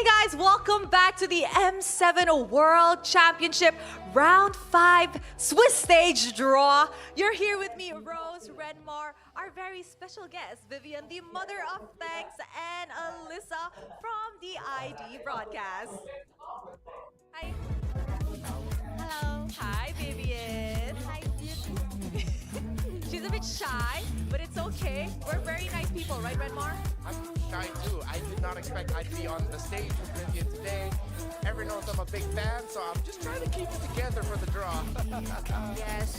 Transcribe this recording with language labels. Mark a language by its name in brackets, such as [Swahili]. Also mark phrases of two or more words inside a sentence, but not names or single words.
[English] guys, welcome back to the M7 World Championship Round 5 Swiss stage draw. You're here with me, Rose, Renmar, our very special guest, Vivian, the mother of thanks, and Alyssa from the ID broadcast. Hi. Hello. Hi, Vivian. Hi, She's a bit shy, but it's okay. We're very nice people, right, Renmar? I'm shy too. I did not expect I'd be on the stage with Vivian today. Everyone knows I'm a big fan, so I'm just trying to keep it together for the draw. Yes.